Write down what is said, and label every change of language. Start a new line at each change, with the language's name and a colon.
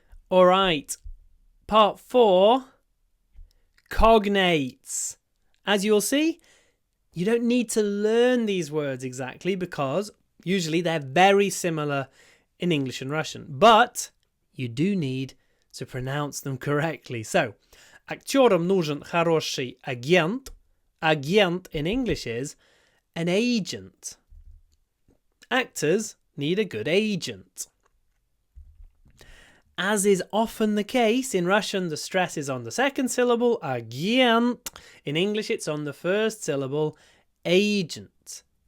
English: All right. Part 4, cognates. As you'll see, you don't need to learn these words exactly, because usually they're very similar in English and Russian, but you do need to pronounce them correctly.
Russian: So, актерам нужен хороший агент.
English: Agent in English is an agent. Actors need a good agent. As is often the case, in Russian the stress is on the second syllable, agent. In English it's on the first syllable, agent.